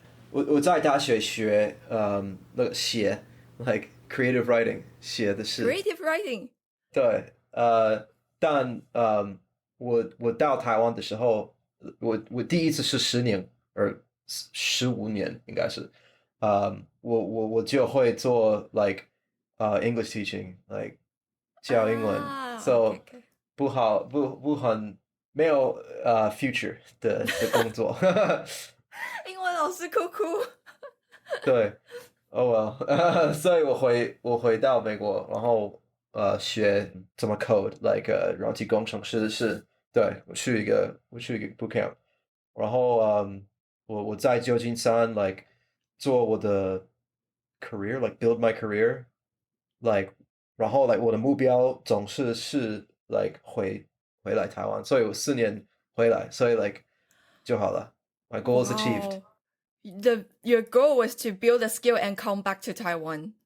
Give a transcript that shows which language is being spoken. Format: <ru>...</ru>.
<zh>我在大学学那个写</zh> <en>like creative writing</en> <zh>写的是</zh> <en>creative writing。</en> <zh>对。但我到台湾的时候，我第一次是10年15年应该是。我就会做</zh> <en>like English teaching like</en> <zh>教英文。</zh> <en>so okay.</en> <zh>不很没有future 的工作。英文老师哭哭。对，</zh> <en>oh well。</en> <zh>所以我回到美国，然后学怎么</zh> <en>code like</en> <zh>软体工程师是。对，我去一个 bootcamp， 然后我在旧金山 like 做我的 career</zh> <en>like build my career like，</en> <zh>然后 like 我的目标总是 like 回来台湾，所以我4年回来，所以 like 就好了。</zh> <en>My goal is achieved. Your goal was to build a skill and come back to Taiwan.</en>